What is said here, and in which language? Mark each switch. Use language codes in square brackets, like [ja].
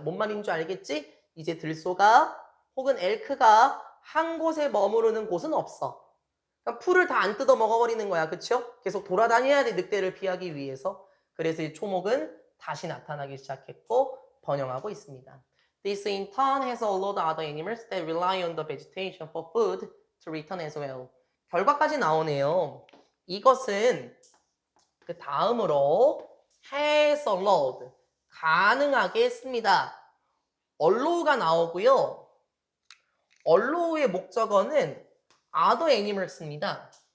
[ko] 뭔 말인 줄 알겠지? 이제 들소가 혹은 엘크가 한 곳에 머무르는 곳은 없어. 그러니까 풀을 다 안 뜯어 먹어버리는 거야. 그쵸? 계속 돌아다녀야 돼. 늑대를 피하기 위해서. 그래서 이 초목은 다시 나타나기 시작했고 번영하고 있습니다. [en] This in turn has allowed other animals that rely on the vegetation for food to return as well. [ko] 결과까지 나오네요. 이것은 그 다음으로 [en] has allowed [ko] 가능하게 했습니다. allow가 나오고요. allow의 목적어는 [en] other animals [ko] 입니다.